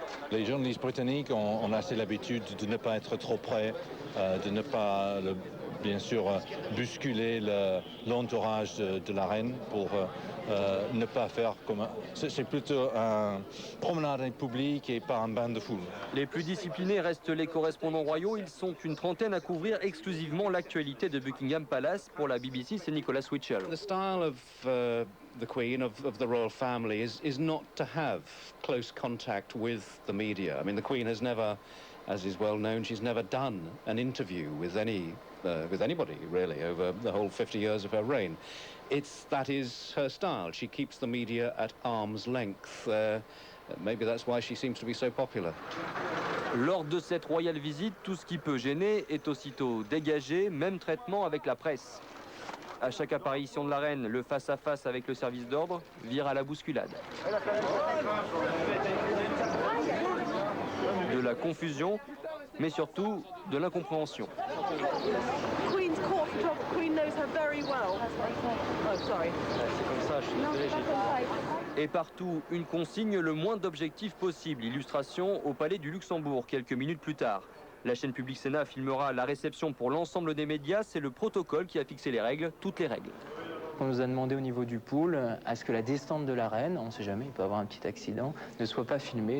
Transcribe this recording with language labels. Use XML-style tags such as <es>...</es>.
<fr>Les journalistes britanniques ont assez l'habitude de ne pas être trop près, de ne pas, bien sûr, bousculer l'entourage de la reine pour ne pas faire comme... C'est plutôt un promenade publique et pas un bain de foule. Les plus disciplinés restent les correspondants royaux. Ils sont une trentaine à couvrir exclusivement l'actualité de Buckingham Palace. Pour la BBC, c'est Nicolas Witchell.</fr> <en>The style of the Queen, of the royal family, is not to have close contact with the media. I mean, the Queen has never, as is well known, she's never done an interview with anybody, really, over the whole 50 years of her reign. That is her style. She keeps the media at arm's length. Maybe that's why she seems to be so popular.</en> <fr>Lors de cette royale visite, tout ce qui peut gêner est aussitôt dégagé, même traitement avec la presse. À chaque apparition de la reine, le face-à-face avec le service d'ordre vire à la bousculade. De la confusion, mais surtout de l'incompréhension.</fr> <en>Queen's court photographer, Queen knows her very well. Oh, sorry.</en> <fr>C'est comme ça, je suis désolé. Et partout, une consigne, le moins d'objectifs possible. Illustration au Palais du Luxembourg, quelques minutes plus tard. La chaîne Public Sénat filmera la réception pour l'ensemble des médias. C'est le protocole qui a fixé les règles, toutes les règles. On nous a demandé au niveau du pool à ce que la descente de la reine, on ne sait jamais, il peut y avoir un petit accident, ne soit pas filmée.</fr>